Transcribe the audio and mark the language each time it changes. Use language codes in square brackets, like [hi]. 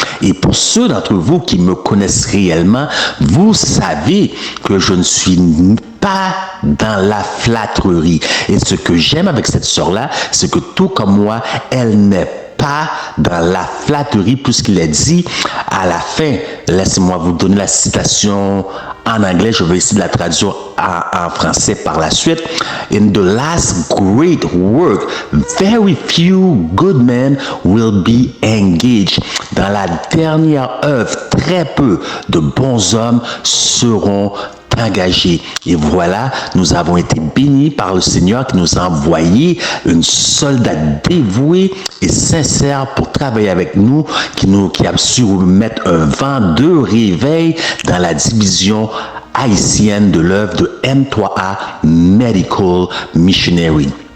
[fr] Et pour ceux d'entre vous qui me connaissent réellement, vous savez que je ne suis pas dans la flatterie. Et ce que j'aime avec cette sœur-là, c'est que tout comme moi, elle n'est pas dans la flatterie, puisqu'il est dit à la fin, laissez-moi vous donner la citation en anglais, je vais essayer de la traduire en français par la suite. [en] In the last great work, very few good men will be engaged. [fr] Dans la dernière œuvre, très peu de bons hommes seront engagés. Et voilà, nous avons été bénis par le Seigneur qui nous a envoyé une soldat dévouée et sincère pour travailler avec nous, qui a su mettre un vent de réveil dans la division haïtienne de l'œuvre de M3A Medical Missionary.